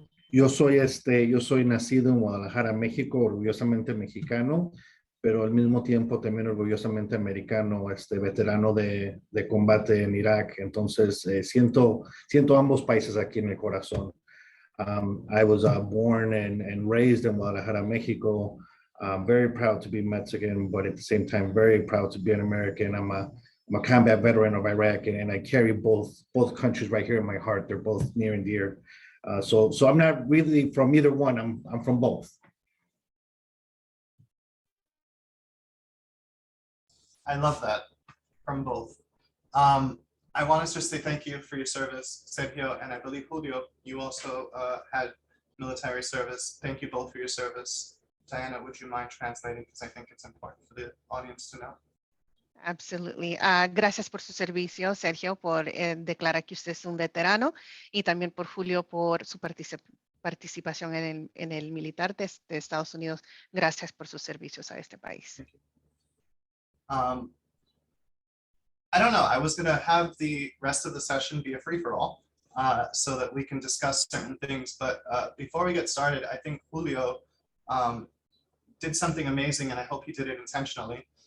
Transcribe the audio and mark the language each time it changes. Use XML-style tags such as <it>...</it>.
<es>Yo soy nacido en Guadalajara, México, orgullosamente mexicano, pero al mismo tiempo también orgullosamente americano, veterano de combate en Irak. Entonces, siento ambos países aquí en el corazón.</es> <en>I was born and raised in Guadalajara, Mexico. I'm very proud to be Mexican, but at the same time, very proud to be an American. I'm a combat veteran of Iraq, and I carry both countries right here in my heart. They're both near and dear. So I'm not really from either one. I'm from both. I love that, from both. I want to just say thank you for your service, Sergio, and I believe Julio, you also had military service. Thank you both for your service. Diana, would you mind translating? Because I think it's important for the audience to know. Absolutely.</en> <es>Gracias por su servicio, Sergio, por declarar que usted es un veterano y también por Julio por su participación en el militar de Estados Unidos. Gracias por sus servicios a este país.</es> <en>I don't know, I was going to have the rest of the session be a free-for-all so that we can discuss certain things. But before we get started, I think Julio did something amazing, and I hope he did it intentionally.</en>